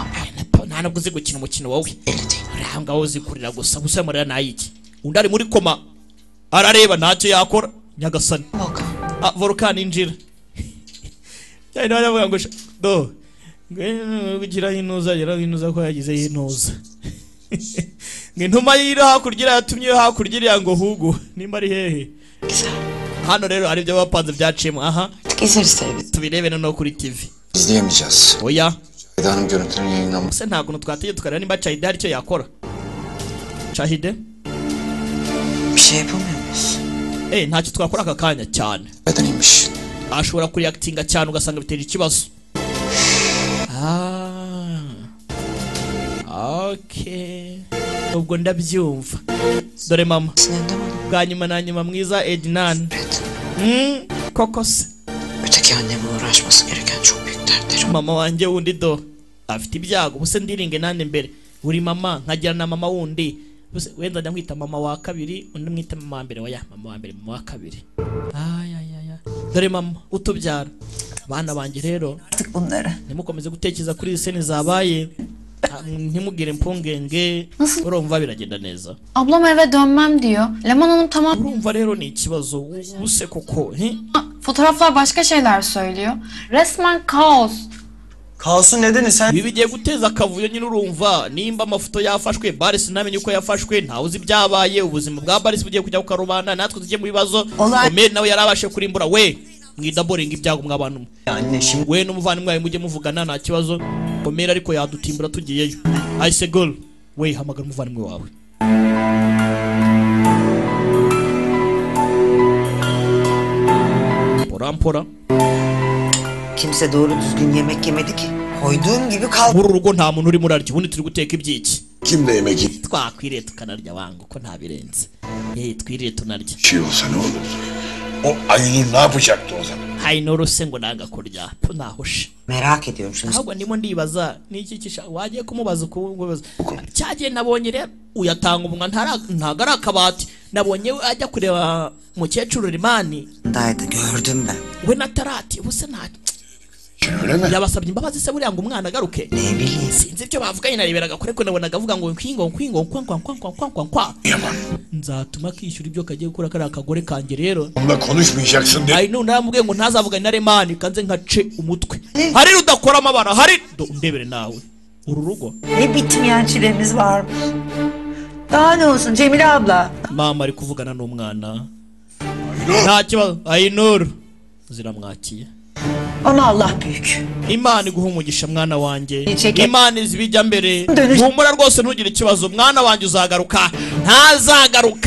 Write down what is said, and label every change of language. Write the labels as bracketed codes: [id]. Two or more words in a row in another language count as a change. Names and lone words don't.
[rw] nta nabwo uzi gukina umukino wowe uranga uzi kurira gusa gusa murira nayiki undi ari muri koma arareba ntacyo yakora nyagasani volcano injira cyane baravuga ngo do ngira inuza ko yagize inuza ngintuma yira hakurya yatumye hakurya ngo hugo nimba ari hehe hano rero ari byo bapanze byaciyemo aha tubirebe no kuri TV [tr] İzleyemeyeceğiz. [rw] Oya [tr] Eda'nın görüntülerini yayınlamak. [rw] Sen ntabwo twateye tukareba nimba Çahide hari icyo yakora Çahide [tr] bir şey yapamıyor muyuz? [rw] Ntacyo twakora aka kanya cyane [tr] Bedeniymiş. [rw] ashobora kureactinga cyane ugasanga biteje ikibazo Okay ubwo ndabyumva dore mama bwa nyuma na nyuma mwiza Ednan koko se [tr] öteki annemle uğraşması gereken çok büyük dertlerim. [rw] Mama wanjye wundi do afite ibyago buse ndiringe nande mbere uri mama nkagira na mama wundi buse wenda ndamwita mama wa kabiri undi mwita mama wa mbere oya mama wa mbere mama wa kabiri dore mama utubyara bana banjye rero nimukomeze gutekereza kuri izi sene zabaye ntimugire impungenge urumva biragenda neza [tr] Ablam eve dönmem diyor. Leman Hanım tamam. [rw] Urumva rero ni ikibazo ubuse koko [tr] Fotoğraflar başka şeyler söylüyor. Resmen kaos. Kaosun nedeni sen [rw] ibi bigiye guteza akavuyo nyine urumva nimba amafoto yafashwe Baris namenye uko yafashwe ntawe uzi byabaye ubuzima bwa Baris bugiye kujya kukarubana natwe tujye mu bibazo Omer nawe yarabashe kurimbura we mwidaboringa ibyago mwabantu we n'umuvandimwe wawe mujye muvugana nta kibazo Omer ariko yadutimbura tugiyeyo Aisegol we hamagara umuvandimwe wawe Porampora [tr] Kimse doğru düzgün yemek yemedi ki. Koyduğum gibi kaldı. [rw] Muri rugo nta muntu uri murarya ubundi turi guteka ibyiki [tr] Kimle yemek yedi? [rw] Twakwiriye tukanarya wangu ko nta birenze twiriye tunarya [tr] Şey olsa ne olur? O Aynur ne yapacaktı o zaman? [rw] Aynur se ngo nanga kurya nahoshe [tr] Merak ediyorum şunu. [rw] Ahubwo ndimo ndibaza niki kisha wagiye kumubaza kubaza cyagiye nabonye rero uyatanga umunwa ntago ari akabati nabonye ajya kureba mukecuru Rimani [tr] Ndaydı gördüm ben. [rw] we natarati ubuse nta yabasabye imbabazi se buriya ngo umwana agaruke sinzi ibyo bavuganye nareberaga kure ko nabonaga avuga ngo nkwingo kwa nzatuma kishyura ibyo kagiye gukora kari akagore kanjye rero [tr] Onunla konuşmayacaksın de. [rw] Ay none namubwiye ngo ntazavugane na Remani kanze nkace umutwe hari udakora amabara hari ndebere nawe uru rugo [tr] Ne bitmeyen çilemiz varmış. Daha ne olsun Cemile abla. [rw] Mama ari kuvugana n'umwana nta kibazo Aynur ziramwakiye [tr] Ama Allah büyük. [rw] Imana iguha umugisha mwana wanjye Imana izibijya mbere humura rwose ntugire ikibazo mwana wanjye uzagaruka ntazagaruka